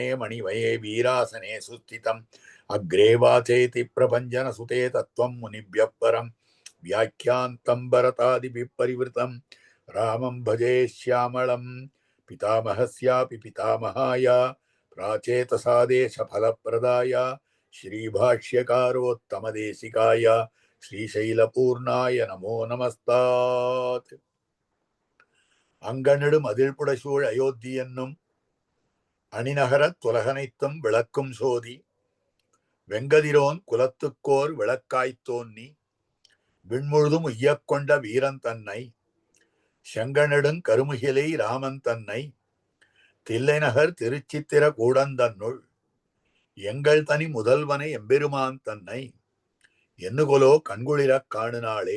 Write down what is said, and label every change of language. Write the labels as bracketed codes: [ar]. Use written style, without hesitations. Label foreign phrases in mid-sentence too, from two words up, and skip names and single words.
[sa] मणिमये वीरासने सुस्थितम् अग्रे वाचेति प्रभञ्जनसुते तत्त्वं मुनिभ्यः परं व्याख्यान्तं भरतादिभिः परिवृतं रामं भजे श्यामलं पितामहस्यापि पितामहाय प्राचेतसादेशफलप्रदाय श्रीभाष्यकारोत्तमदेशिकाय श्रीशैलपूर्णाय नमो नमस्तात्. [ta] அங்கநெடு மதிள்புடைசூழ் அயோத்தி என்னும் அணிநகரத் துலகனைத்தும் விளக்கும் சோதி வெங்கதிரோன் குலத்துக்கோர் விளக்காய்த்தோன்னி விண்முழுதும் உய்யக்கொண்ட வீரன் தன்னை செங்கநெடுங் கருமுகிலை ராமன் தன்னை தில்லைநகர் திருச்சித்திர கூடந்தன்னுள் எங்கள் தனி முதல்வனை எம்பெருமான் தன்னை என்னுகொலோ கண்குளிரக் காணுநாளே.